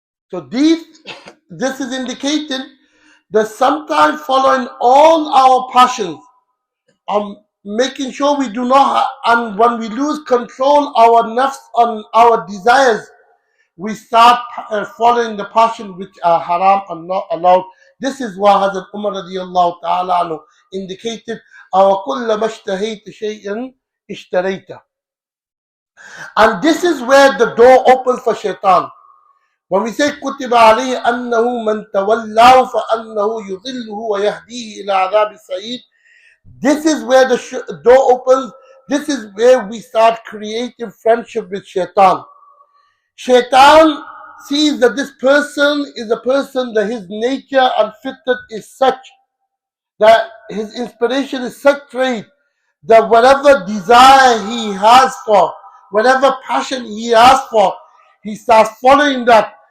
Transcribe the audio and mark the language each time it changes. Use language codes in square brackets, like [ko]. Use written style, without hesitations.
[en] So this is indicating that sometimes following all our passions, making sure we do not, and when we lose control our nafs on our desires, we start following the passion which are haram and not allowed. This is what Hazrat Umar radiallahu ta'ala anhu indicated, [ar] أَوَكُلَّمَا اشْتَهَيْتَ شَيْئًا اشْتَرَيْتَ. [en] And this is where the door opens for shaitan. When we say [ar] كُتِبَ عَلَيْهِ أَنَّهُ مَنْ تَوَلَّاهُ فَأَنَّهُ يُضِلُّهُ وَيَهْدِيهِ إِلَى عَذَابِ السَّعِيرِ. [en] This is where the door opens. This is where we start creating friendship with shaitan. Shaitan sees that this person is a person that his nature and fitness is such, that his inspiration is such trait, that whatever desire he has for, whatever passion he has for, he starts following that.